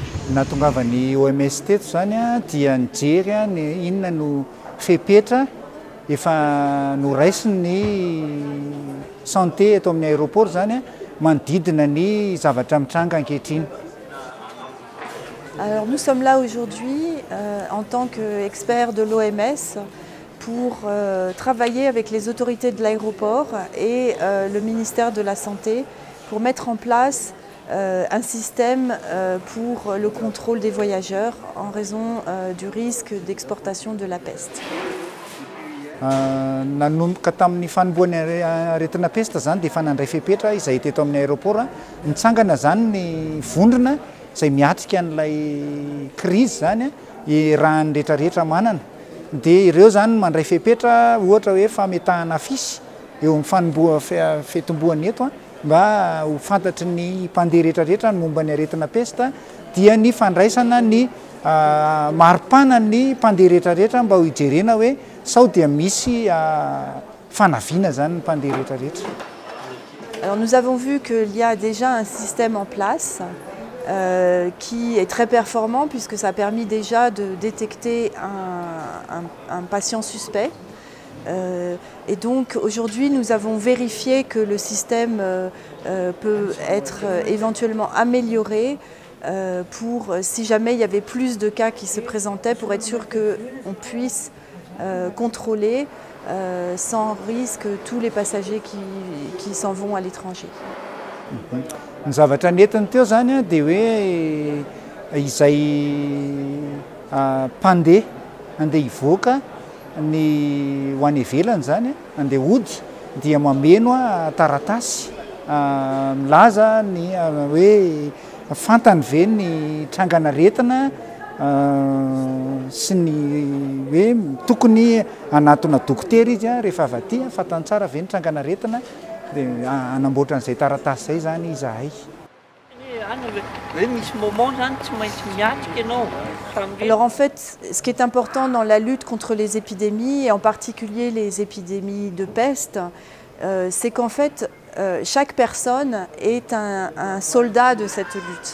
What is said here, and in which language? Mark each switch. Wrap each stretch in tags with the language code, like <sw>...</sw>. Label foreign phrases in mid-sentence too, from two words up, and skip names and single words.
<mg>Nahatongavany OMS teto zany dia nijery ny inona no fepetra efa noraisiny santé eto amin'ny aéroport zany manodidina ny zavatra mitranga ankehitriny.</mg> <fr>Alors nous sommes là aujourd'hui en tant qu'experts de l'OMS pour travailler avec les autorités de l'aéroport et le ministère de la Santé pour mettre en place un système pour le contrôle des voyageurs en raison du risque d'exportation de la peste.</fr> <mg>Nanomboka tamin'ny fanomboany aretina peste zany dia efa nandray fepetra izay teto amin'ny aéroport nitsangana zany ny vondrona izay miatrika an'ilay crise zany raha ny rehetrarehetra manana. Dia ireo zany mandray fepetra ohatra hoe fametahana afisy eo amin'ny fitomboany eto mba ho fantatry ny mpandeha rehetrarehetra ny momba ny aretina peste dia ny fandraisana ny maripana ny mpandeha rehetrarehetra mba ho ijerena hoe sao dia misy fanaviana zany ny mpandeha rehetrarehetra.</mg> <fr>Alors nous avons vu qu'il y a déjà un système en place qui est très performant puisque ça a permis déjà de détecter un patient suspect. Et donc aujourd'hui nous avons vérifié que le système peut être éventuellement amélioré pour si jamais il y avait plus de cas qui se présentaient pour être sûr qu'on puisse contrôler sans risque tous les passagers qui s'en vont à l'étranger.</fr> <mg>Ny zavatra netiny teo zany dia hoe izay mpandeha andeha hivoaka ny ho any ivelany zany andeha hody dia mameno taratasy milaza ny hoe fantany ve ny trangan'aretina sy ny hoe tokony anatona dokotera izy rehefa avy aty fantany tsara ve ny trangan'aretina dia anamboatra an'izay taratasy zay zany izahay.</mg> <fr>Alors en fait, ce qui est important dans la lutte contre les épidémies, et en particulier les épidémies de peste, c'est qu'en fait, chaque personne est un soldat de cette lutte.</fr>